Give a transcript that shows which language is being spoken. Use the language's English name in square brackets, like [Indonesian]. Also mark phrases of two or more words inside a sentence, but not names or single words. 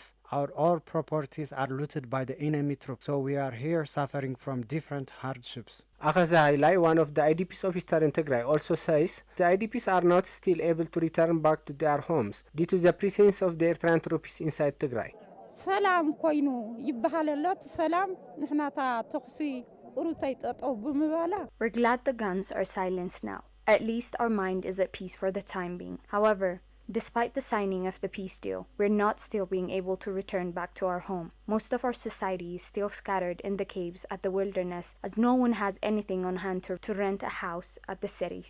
[English] All properties are looted by the enemy troops, so we are here suffering from different hardships. Akhaza Hailai, one of the IDPs of Eastern Tigray, also says the IDPs are not still able to return back to their homes due to the presence of the Eritrean troops inside Tigray. [Tigrinya] ሰላም ኮይኑ ይበሃለሎት ሰላም ንሕናታ ተኽሲ ኡሩታይ ጠጠው ብምባላ [English] We're glad the guns are silenced now. At least our mind is at peace for the time being. However, despite the signing of the peace deal, we're not still being able to return back to our home. Most of our society is still scattered in the caves at the wilderness as no one has anything on hand to rent a house at the cities.